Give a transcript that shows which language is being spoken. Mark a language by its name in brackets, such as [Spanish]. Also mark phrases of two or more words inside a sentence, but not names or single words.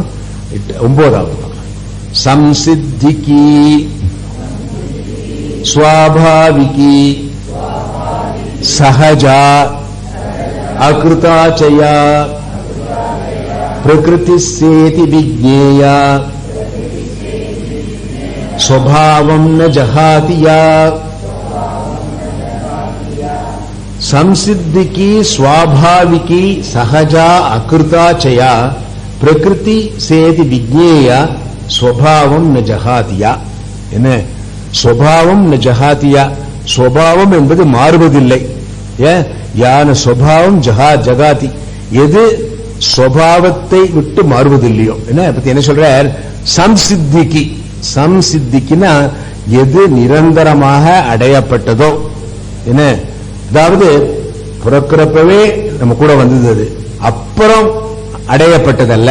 [Sanskrit] 9வது संसिद्धिकी स्वाभाविकी सहजा अकृताच्चया प्रकृति सेति विज्ञेया स्वभावं न जहातिया. संसिद्धि स्वाभाविकी सहजा अकृताचया प्रकृति सेति विज्ञेय स्वभावम न जहातिया. [Tamil] என்ன [Sanskrit] स्वभावं न जहातिया? [Tamil] स्वभावம் என்பது மாறுவதில்லை. யான [Sanskrit] स्वभावं जहाति, [Tamil] எது स्वभाவத்தை விட்டு மாறுவதில்லையோ. என்ன சொல்றார்? சம்சித்திக்கு, சம்சித்திக்குன்னா எது நிரந்தரமாக அடையப்பட்டதோ. என்ன அதாவது பிறக்கிறப்பவே நம்ம கூட வந்தது, அப்புறம் அடையப்பட்டதல்ல.